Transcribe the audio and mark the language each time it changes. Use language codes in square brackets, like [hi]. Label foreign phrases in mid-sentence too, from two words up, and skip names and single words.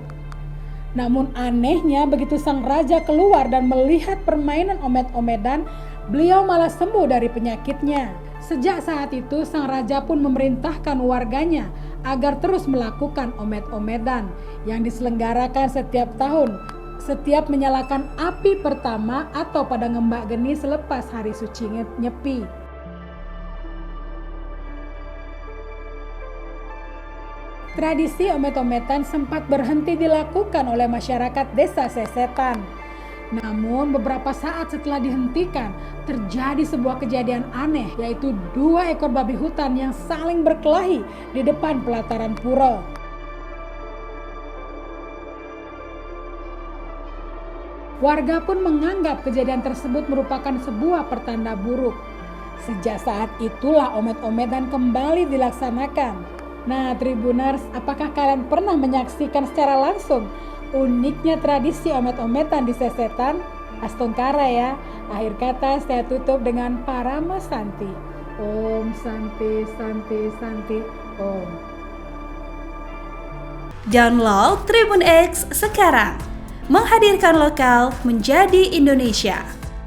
[id] Namun anehnya begitu sang raja keluar dan melihat permainan Omed-Omedan, beliau malah sembuh dari penyakitnya. Sejak saat itu sang raja pun memerintahkan warganya agar terus melakukan Omed-Omedan yang diselenggarakan setiap tahun, setiap menyalakan api pertama atau pada ngembak geni selepas hari suci Nyepi. Tradisi Omed-Omedan sempat berhenti dilakukan oleh masyarakat desa Sesetan. Namun beberapa saat setelah dihentikan, terjadi sebuah kejadian aneh, yaitu 2 ekor babi hutan yang saling berkelahi di depan pelataran pura. Warga pun menganggap kejadian tersebut merupakan sebuah pertanda buruk. Sejak saat itulah Omed-Omedan kembali dilaksanakan. Nah, Tribuners, apakah kalian pernah menyaksikan secara langsung uniknya tradisi Omed-Omedan di Sesetan? Astungkara ya. Akhir kata saya tutup dengan Parama Santi. [sa] Om Santi Santi Santi Om. [id] Download Tribun X sekarang. Menghadirkan lokal menjadi Indonesia.